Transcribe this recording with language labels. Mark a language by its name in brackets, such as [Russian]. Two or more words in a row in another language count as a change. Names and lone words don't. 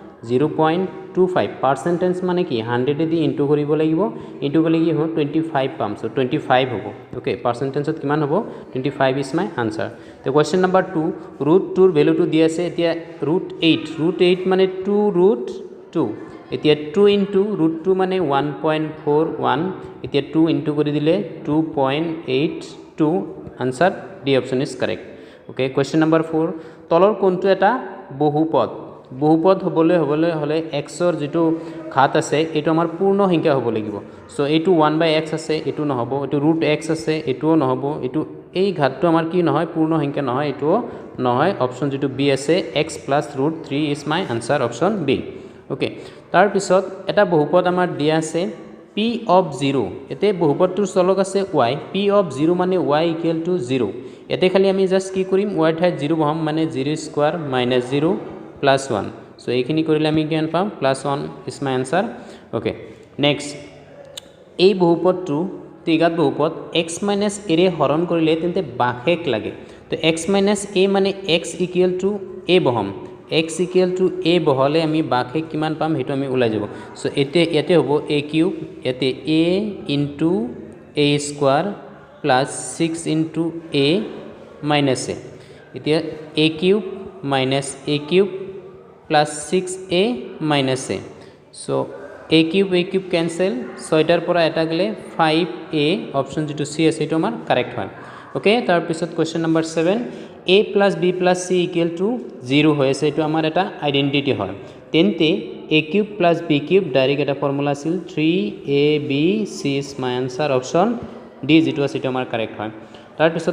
[Assamese] 0.25 পার্সেন্টেজ মানে কি 100 দি ইনটু কৰিব লাগিব ইনটু কৰিলে কি হ'ব 25 পাম সো 25 হ'ব ওকে পার্সেন্টেজত কিমান হ'ব 25 [English] is my answer [Assamese] তো [English] question number [Assamese] 2 √2 ৰ ভ্যালুটো দি আছে এতিয়া √8 মানে 2√2 এতিয়া 2 ইনটু √2 মানে 1.41 এতিয়া 2 ইনটু কৰি দিলে 2.82 [English] answer D option is correct [Assamese] ওকে [English] question number [Assamese] 4 তলৰ কোনটো এটা বহুপদ হবলৈ হলে x ৰ যেটো ঘাত আছে এটো আমাৰ পূৰ্ণ সংখ্যা হ'ব লাগিব সো এটো 1/x আছে এটো নহব এটো √x আছে এটোও নহব এটো এই ঘাতটো আমাৰ কি নহয় পূৰ্ণ সংখ্যা নহয় এটো নহয় অপচন যেটো বি আছে x + √3 [English] is my answer option B [Assamese] ওকে তাৰ পিছত এটা বহুপদ আমাৰ দিয়া আছে [English] p of 0 [Assamese] এতে বহুপদটোৰ চলক আছে y [English] p of 0 [Assamese] মানে y = 0 এতে খালি আমি জাস্ট কি কৰিম y ঠাইত 0 বহাম মানে 0² - 0 + 1 সো এইখিনি কৰিলে আমি কিমান পাম +1 [English] is my answer okay next [Assamese] এই বহুপদটো ত্ৰিঘাত বহুপদ x - a ৰে হৰণ কৰিলে তেন্তে বাহেক লাগে তো x - a মানে x = a বহাম x = a বহলে আমি বাহেক কিমান পাম হেতু আমি উলাই যাব সো এতে হ'ব a³ এতে a * a² + 6 * a - a এতিয়া a³ - a³ + 6a - a সো a³ ক্যান্সেল 6টাৰ পৰা এটা গলে 5a অপচন যেটো c আছে এটো আমাৰ কারেক্ট হয় ওকে তাৰ পিছত [English] question number [Assamese] 7 a + b + c = 0 হৈ আছে এটো আমাৰ এটা আইডেন্টিটি হয় তেন্তে a³ + b³ ডাইৰেক্ট এটা ফৰ্মুলা আছিল 3abc [English] is my answer option D [Assamese] যেটো আছে এটো আমাৰ কারেক্ট হয় তাৰ পিছত